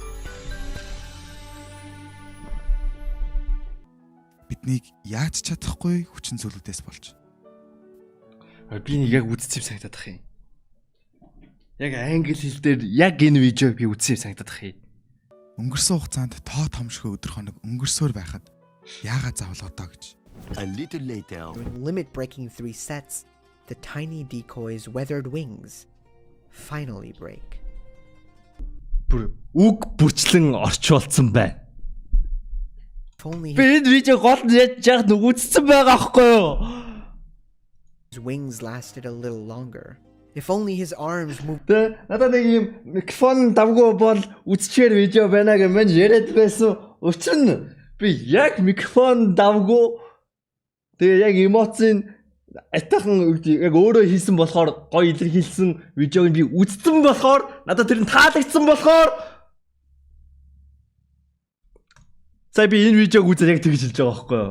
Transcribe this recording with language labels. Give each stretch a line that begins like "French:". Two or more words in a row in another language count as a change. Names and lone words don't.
Mongolian: Биднийг яаж чадахгүй хүчин зүйлүүдээс болж. Би нэг яг үзсэн юм санагдаад ах юм. Яг англи хэл дээр яг энэ видеог би үзсэн юм санагдаад ах юм. Өнгөрсөн хугацаанд тоо томшгүй өдөр хоног өнгөрсөөр байхад яагаад заавал одоо гэж.
English: A little later, when limit breaking 3 sets, the tiny decoy's weathered wings finally break.
Mongolian: Үг бүрчлэн орчуулсан байна. Би энэ видео гол нь яаж яг үзсэн байгаа аахгүй юу?
English: His wings lasted a little longer. If only his arms moved.
Mongolian: Надад нэг юм микрофон давгүй бол үзчихээр видео байна гэж мань яриад байсан. Учир нь би яг микрофон давгүй тэгээ яг эмоцийн атайхан яг өөрөө хийсэн болохоор гоё илэрхийлсэн видеог би үзсэн болохоор надад тэр нь таалагдсан болохоор сая би энэ видеог үзээд яг тэгж хэлж байгаа байхгүй юу?